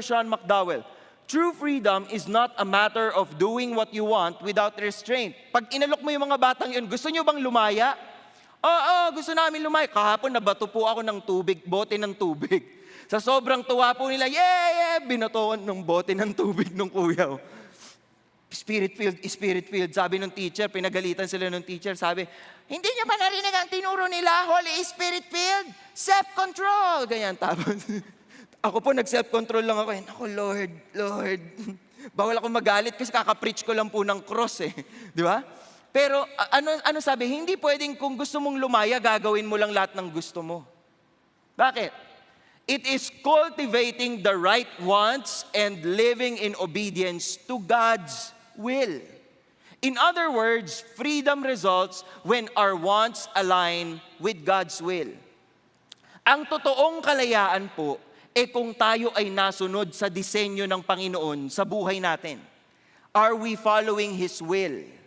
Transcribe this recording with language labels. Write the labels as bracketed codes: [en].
[en] Sean McDowell, true freedom is not a matter of doing what you want without restraint. [tl] Pag inalok mo yung mga batang yun, gusto nyo bang lumaya? Oo, gusto namin lumaya. Kahapon nabato po ako ng tubig, bote ng tubig. Sa sobrang tuwa po nila, binatoan ng bote ng tubig ng kuya. Spirit filled. Sabi ng teacher, pinagalitan sila ng teacher, sabi, hindi niyo ba narinig ang tinuro nila, Holy Spirit filled? Self-control. Ganyan, tapos, ako po nag-self-control lang ako. Ako, Lord. Bawal ako magalit kasi kaka-preach ko lang po ng cross Di ba? Pero ano sabi, hindi pwedeng kung gusto mong lumaya, gagawin mo lang lahat ng gusto mo. Bakit? [en] It is cultivating the right wants and living in obedience to God's will. In other words, freedom results when our wants align with God's will. [tl] Ang totoong kalayaan po, kung tayo ay nasunod sa disenyo ng Panginoon sa buhay natin. [en] Are we following His will?